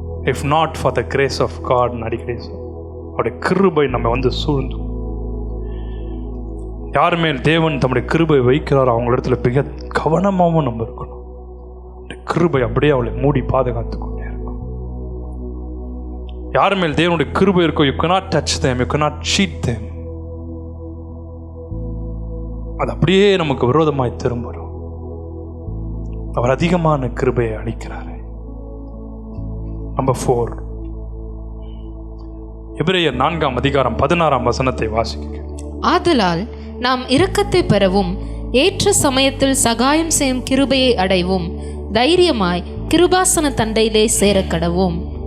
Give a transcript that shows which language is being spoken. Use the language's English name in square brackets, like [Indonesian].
[English] If not for the grace of God, [Tamil] அடிக்கடி அவருடைய கிருபை நம்ம வந்து சூழ்ந்து, யார் மேல் தேவன் தம்முடைய கிருபை வைக்கிறாரோ அவங்க இடத்துல மிக கவனமாகவும் நம்ம இருக்கணும். கிருபை அப்படியே அவளை மூடி பாதுகாத்து கொண்டே இருக்கும். யார் மேல் தேவனுடைய கிருபை இருக்கோ, [English] you cannot touch them, you cannot cheat them. [Tamil] அது அப்படியே நமக்கு விரோதமாய் திரும்பும். அவர் அதிகமான கிருபையை அளிக்கிறார். நம்பர் 4, எபிரேயர் 4:16 வாசிக்க. ஆதலால் நாம் இரக்கத்தை பெறவும் ஏற்ற சமயத்தில் சகாயம் செய்யும் கிருபையை அடைவும் தைரியமாய் கிருபாசன தண்டையிலே சேரக்கடவும்.